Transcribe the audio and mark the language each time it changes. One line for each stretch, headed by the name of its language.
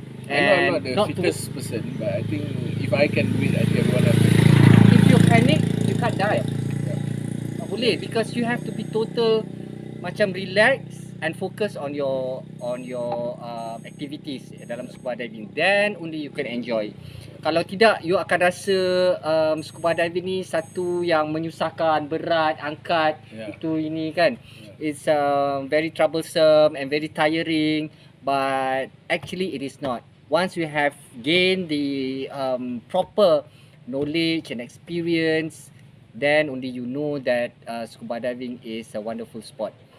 English: I know I'm not the fittest person, but I think if I can do it, I think everyone has to. If you panic, you can't dive.
Malay: Tak boleh,
English: because you have to be total
Malay: macam
English: relax and focus on your activities
Malay: dalam
English: scuba diving. Then only you can enjoy.
Malay: Kalau tidak,
English: you
Malay: akan rasa scuba diving ni satu yang menyusahkan, berat, angkat, itu ini kan.
English: It's very troublesome and very tiring, but actually it is not. Once you have gained the proper knowledge and experience, then only you know that scuba diving is a wonderful sport.